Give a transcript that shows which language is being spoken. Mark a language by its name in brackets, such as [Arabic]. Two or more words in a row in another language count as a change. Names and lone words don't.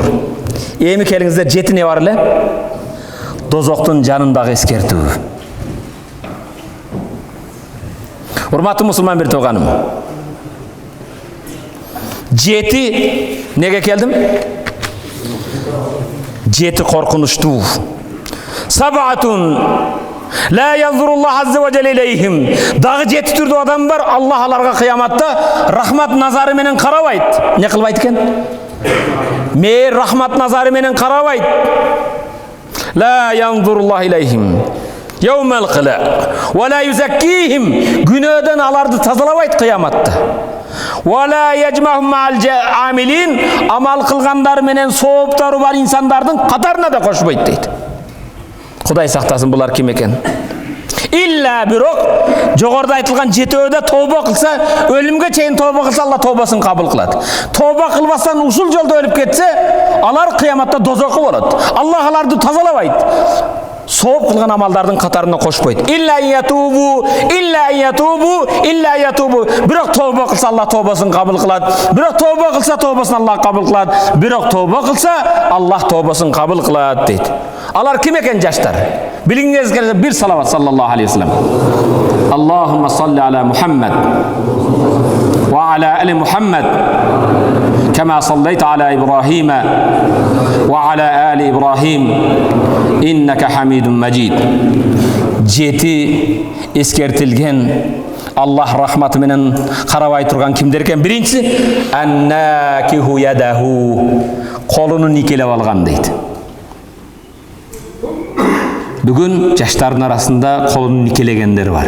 [Kyrgyz] Эми келиңиздер, 7 не бар эле? Дозоктун жанындагы эскертүү. Урматтуу мусулман бир тууганым. 7 неге келдим? 7 коркунучтуу. [Arabic] سبعة لا ينظر الله عز وجل إليهم. [Kyrgyz] Дагы 7 түрдүү адам бар, Аллах аларга кыяматта рахмат назары менен карабайт. Не кылбайт экен? Мейр рахмат назары менен карабайт. [Arabic] لا ينظر الله إليهم يوم القيامة ولا يزكيهم. [Kyrgyz] Күнөөдөн аларды тазалабайт кыяматта. [Arabic] ولا يجمعهم مع العاملين. [Kyrgyz] Амал кылгандар менен сооптары бар инсандардын катарына да кошпойт дейт. Кудай сактасын, булар ким экен? Илля бирок жогоруда айтылган 7өдө тооба кылса, өлүмгө чейин тооба кылса, Алла тообасын кабыл кылат. Тооба кылбастан ушул жолдо өлүп кетсе, алар кыяматта дозокко болот. Аллах аларды тазалабайт. Сооп кылган амалдардын катарына кошпойт. [Arabic] إلا يتوب، إلا يتوب، إلا يتوب. [Kyrgyz] Бирок тооба кылса, Аллах тообасын кабыл кылат. Бирок тооба кылса, тообасын Аллах кабыл кылат. Бирок тооба кылса, Аллах тообасын кабыл кылат дейт. Алар ким экен жаштар? Билиңиз керек, бир салават [Arabic] صلى الله عليه وسلم. اللهم صل على محمد وعلى آل محمد كما صليت على إبراهيم وعلى آل إبراهيم إنك حميد مجيد. [Kyrgyz] 7 эскертилген Аллах рахматы менен карабай турган кимдер экен? Биринчиси [Arabic] الناكح يده, [Kyrgyz] колунун никелеп алган дейт. Бүгүн жаштардын арасында колунун никелегендер бар.